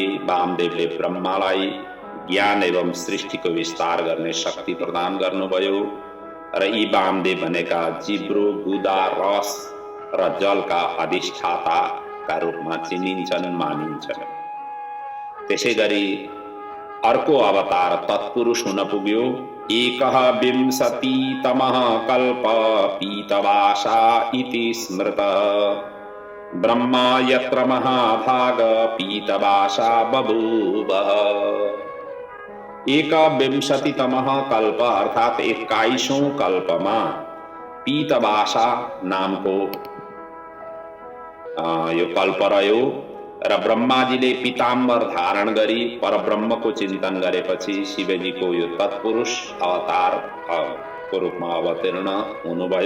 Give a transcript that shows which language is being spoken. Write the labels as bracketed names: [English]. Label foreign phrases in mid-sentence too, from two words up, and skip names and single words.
[Nepali] वामदेवले ब्रह्मालाई ज्ञान एवं सृष्टिको विस्तार गर्ने शक्ति प्रदान गर्नुभयो र यी वामदेव भनेका जिब्रो, गुदा, रस र जलका अधिष्ठाताका रूपमा चिनिन्छन्, मानिन्छन्। त्यसै गरी अर्को अवतार तत्पुरुष हुन पुग्यो। [Sanskrit] एकः विंशतितमः कल्प पीतवासा इति स्मृत ब्रह्मा यत्र महाभाग पीतवासा बभूव। एकविंशतितमः कल्प [Nepali] अर्थात 21औं कल्पमा पीतवासा नामको यो कल्प रह्यो र ब्रह्माजीले पीताम्बर धारण गरी परब्रह्मको चिन्तन गरेपछि शिवजीको यो तत्पुरुष अवतारको रूपमा अवतीर्ण हुनुभयो।